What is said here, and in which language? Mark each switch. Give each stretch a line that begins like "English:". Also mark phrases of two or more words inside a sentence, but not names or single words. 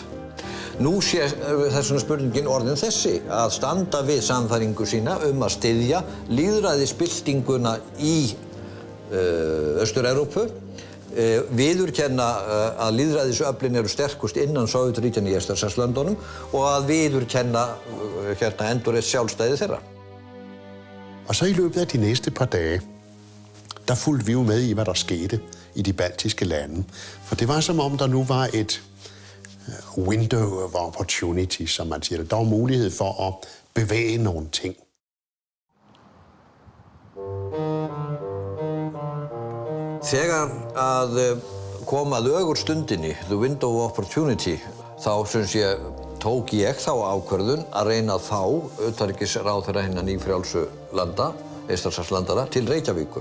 Icelandic: Nú sé þessuna spurningin orðin þessi að standa við sannfæringu sína að styðja lýðræðisbyltinguna í Austur-Evrópu, viðurkenna að lýðræðisöflin eru sterkust innan Sovétríkjanna í Eystrasaltslöndunum og að viðurkenna endurreist sjálfstæði þeirra.
Danish: Og så i løbet af de næste par dage, der fulgte vi jo med i, hvad der skete i de baltiske lande. For det var som om, der nu var et
English: window of opportunity,
Danish: som man siger det. Der var mulighed for at bevæge nogle ting.
Icelandic: Þegar að kom að ögurstundinni,
English: the window of opportunity,
Icelandic: þá tók ég þá ákvörðun að reyna að fá utanríkisráðherra hinna nýfrjálsu landa, Eystrasaltslandana, til Reykjavíkur.